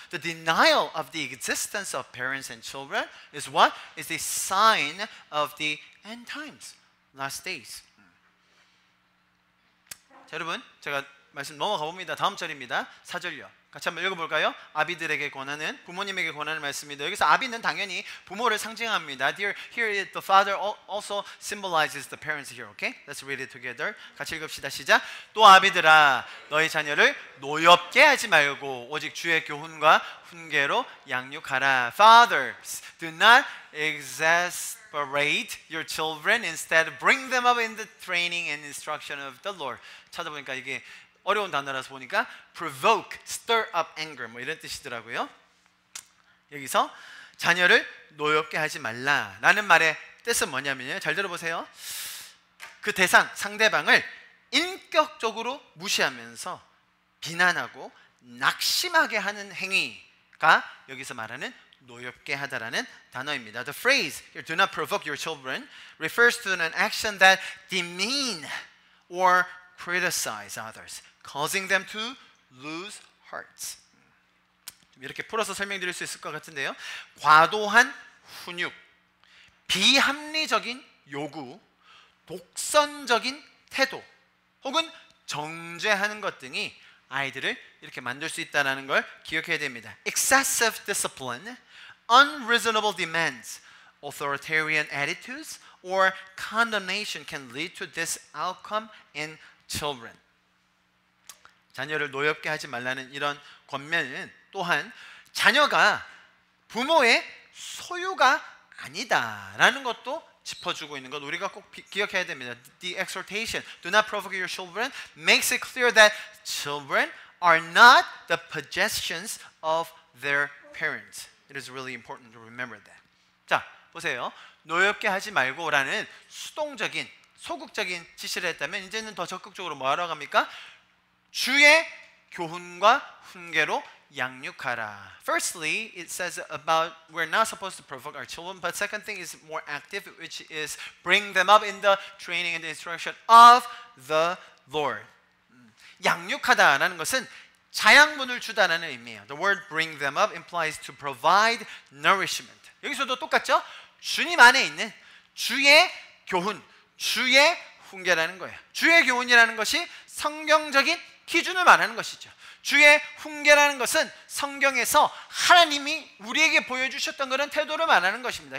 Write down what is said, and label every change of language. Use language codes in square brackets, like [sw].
[en] The denial of the existence of parents and children is what? Is the sign of the end times, last days. [ko] 자, 여러분 제가 말씀 넘어가 봅니다. 다음 절입니다. 4절요. 같이 한번 읽어볼까요? 아비들에게 권하는 부모님에게 권하는 말씀입니다. 여기서 아비는 당연히 부모를 상징합니다. [en] Here the father also symbolizes the parents here. Okay? Let's read it together. [ko] 같이 읽읍시다. 시작. 또 아비들아 너희 자녀를 노엽게 하지 말고 오직 주의 교훈과 훈계로 양육하라. [en] Fathers, do not exasperate your children. Instead, bring them up in the training and instruction of the Lord. [ko] 찾아보니까 이게 어려운 단어라서 보니까 [en] provoke, stir up anger [ko] 뭐 이런 뜻이더라고요. 여기서 자녀를 노엽게 하지 말라라는 말의 뜻은 뭐냐면요. 잘 들어보세요. 그 대상, 상대방을 인격적으로 무시하면서 비난하고 낙심하게 하는 행위가 여기서 말하는 노엽게 하다라는 단어입니다. [en] The phrase do not provoke your children refers to an action that demean or criticize others, causing them to lose hearts. [ko] 이렇게 풀어서 설명드릴 수 있을 것 같은데요. 과도한 훈육, 비합리적인 요구, 독선적인 태도, 혹은 정죄하는 것 등이 아이들을 이렇게 만들 수 있다는 걸 기억해야 됩니다. [en] Excessive discipline, unreasonable demands, authoritarian attitudes, or condemnation can lead to this outcome in children. [ko] 자녀를 노엽게 하지 말라는 이런 권면은 또한 자녀가 부모의 소유가 아니다라는 것도 짚어주고 있는 것 우리가 꼭 기억해야 됩니다. [en] The exhortation, do not provoke your children, makes it clear that children are not the possessions of their parents. It is really important to remember that. [ko] 자, 보세요. 노엽게 하지 말고라는 수동적인 소극적인 지시를 했다면 이제는 더 적극적으로 뭐 하러 갑니까? 주의 교훈과 훈계로 양육하라. [en] Firstly, it says about we're not supposed to provoke our children, but second thing is more active, which is bring them up in the training and the instruction of the Lord. [ko] 양육하다라는 것은 자양분을 주다라는 의미예요. [en] The word bring them up implies to provide nourishment. [ko] 여기서도 똑같죠? 주님 안에 있는 주의 교훈, 주의 훈계라는 거예요. 주의 교훈이라는 것이 성경적인 기준을 말하는 것이죠. 주의 훈계라는 것은 성경에서 하나님이 우리에게 보여주셨던 그런 태도를 말하는 것입니다.